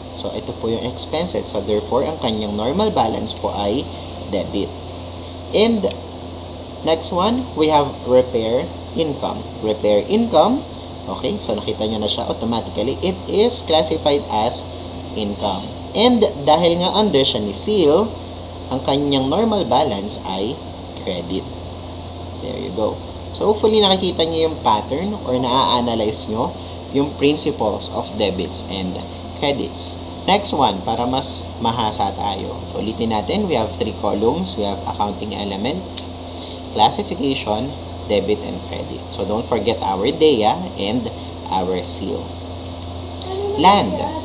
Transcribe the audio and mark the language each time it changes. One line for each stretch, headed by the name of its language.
Filipino: So, ito po yung expenses. So, therefore, ang kanyang normal balance po ay debit.
English: And next one, we have repair income.
Filipino: Repair income, okay, so nakita nyo na siya automatically.
English: It is classified as income.
Filipino: And dahil nga under siya ni SIL, ang kanyang normal balance ay credit.
English: There you go.
Filipino: So, hopefully nakikita nyo yung pattern or na-analyze nyo
English: yung principles of debits and credits. Next one,
Filipino: para mas mahasa tayo.
English: So,
Filipino: ulitin natin,
English: we have 3 columns. We have accounting element, classification, debit, and credit. So, don't forget our DEA and our seal. Land.